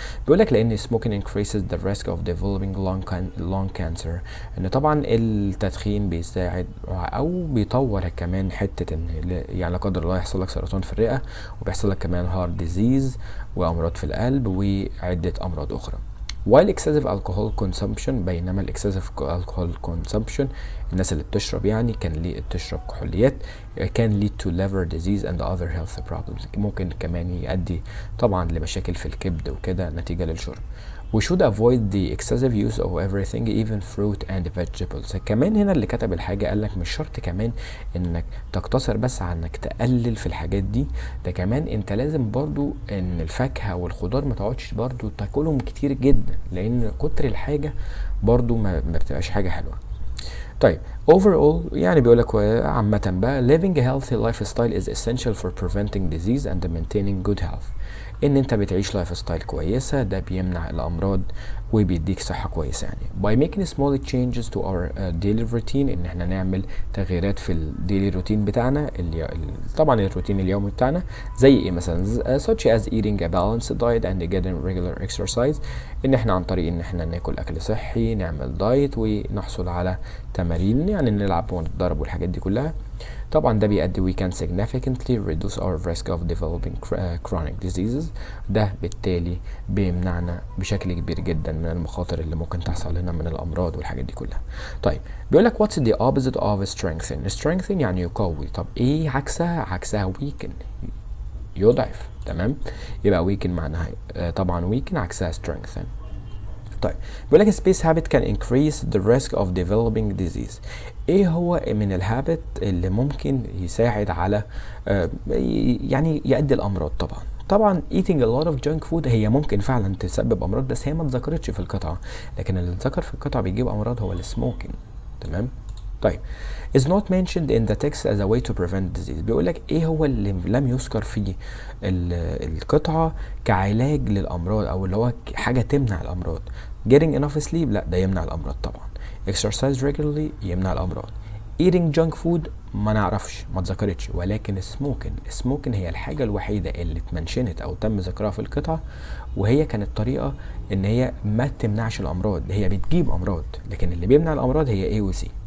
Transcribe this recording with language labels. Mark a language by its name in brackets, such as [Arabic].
[Arabic] بيقولك لان [English] smoking increases the risk of developing lung cancer، [Arabic] ان طبعا التدخين بيساعد او بيطور كمان حتة ان يعني لا قدر الله يحصل لك سرطان في الرئة، وبيحصل لك كمان [English] heart disease [Arabic] وامراض في القلب وعدة امراض اخرى. [English] while excessive alcohol consumption، [Arabic] بينما [English] excessive alcohol consumption [Arabic] الناس اللي بتشرب يعني بتشرب كحوليات [English] can lead to liver disease and other health problems، [Arabic] ممكن كمان يؤدي طبعا لمشاكل في الكبد وكده نتيجة للشرب. [English] we should avoid the excessive use of everything even fruit and vegetables. [Arabic] كمان هنا اللي كتب الحاجة قالك مش شرط كمان انك تقتصر بس على انك تقلل في الحاجات دي، ده كمان انت لازم برضو ان الفاكهة والخضار ما تقعدش برضو تاكلهم كتير جدا، لان كتر الحاجة برضو ما بتبقاش حاجة حلوة. طيب [English] overall [Arabic] يعني بيقولك عامة بقى [English] living a healthy lifestyle is essential for preventing disease and maintaining good health. [Arabic] ان انت بتعيش لايف ستايل كويسه، ده بيمنع الامراض وبيديك صحه كويسه. يعني [English] by making small changes to our daily routine، [Arabic] ان احنا نعمل تغييرات في الديلي روتين بتاعنا، طبعا الروتين اليومي بتاعنا، زي ايه مثلا [English] such as eating a balanced diet and getting regular exercise، [Arabic] ان احنا عن طريق ان احنا ناكل اكل صحي، نعمل دايت، ونحصل على تمارين، يعني نلعب ونتدرب والحاجات دي كلها. طبعا ده بيؤدي [English] we can significantly reduce our risk of developing chronic diseases، [Arabic] ده بالتالي بيمنعنا بشكل كبير جدا من المخاطر اللي ممكن تحصل لنا من الامراض والحاجات دي كلها. طيب بيقول لك [English] what's the opposite of strengthen [Arabic] يعني يقوي. طب ايه عكسها؟ عكسها weaken، يضعف. تمام، يبقى weaken معناها طبعا weaken عكسها strengthen. طيب بيقول لك [English] space habit can increase the risk of developing disease. [Arabic] ايه هو من الهابت اللي ممكن يساعد على يعني يؤدي الامراض؟ طبعا [English] eating a lot of junk food [Arabic] هي ممكن فعلا تسبب امراض، بس هي ما اتذكرتش في القطعه، لكن اللي اتذكر في القطعه بيجيب امراض هو السموكينج. تمام. طيب [English] is not mentioned in the text as a way to prevent disease. [Arabic] بيقول لك ايه هو اللي لم يذكر في القطعه كعلاج للامراض، او اللي هو حاجه تمنع الامراض. [English] getting enough sleep، [Arabic] لا ده يمنع الامراض طبعا. [English] exercise regularly [Arabic] يمنع الامراض. [English] eating junk food [Arabic] ما نعرفش، ما اتذكرتش. ولكن smoking هي الحاجه الوحيده اللي اتمنشنت او تم ذكرها في القطعه، وهي كانت طريقه ان هي ما تمنعش الامراض، هي بتجيب امراض، لكن اللي بيمنع الامراض هي A و C.